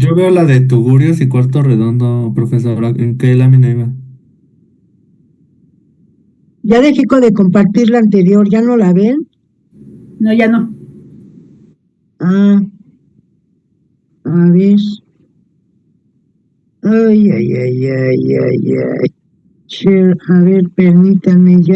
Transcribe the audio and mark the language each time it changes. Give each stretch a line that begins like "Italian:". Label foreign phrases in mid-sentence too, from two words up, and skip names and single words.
Spanish: Yo veo la de Tugurios y Cuarto Redondo, profesora. ¿En qué lámina iba? Ya dejé de compartir la anterior, ¿ya no la ven? No, ya no. Ah, a ver. Ay, ay, ay, ay, ay, ay. Share, a ver, permítame ya.